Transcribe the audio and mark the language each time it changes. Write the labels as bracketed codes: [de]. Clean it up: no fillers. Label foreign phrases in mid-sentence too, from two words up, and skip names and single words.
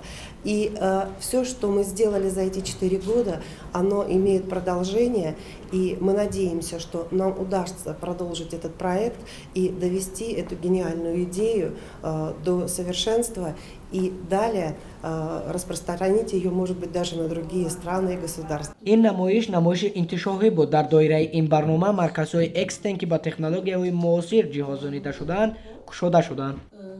[ru] И все, что мы сделали за эти 4 года, оно имеет продолжение, и мы надеемся, что нам удастся продолжить этот проект и довести эту гениальную идею до совершенства, и далее распространить ее, может быть, даже на другие страны и государства. [tg] ин намоиш интишоҳӣ буд дар доираи ин барнома марказҳои экстен ки ба технологияҳои муосир ҷиҳозонида шуданд кушода шуданд.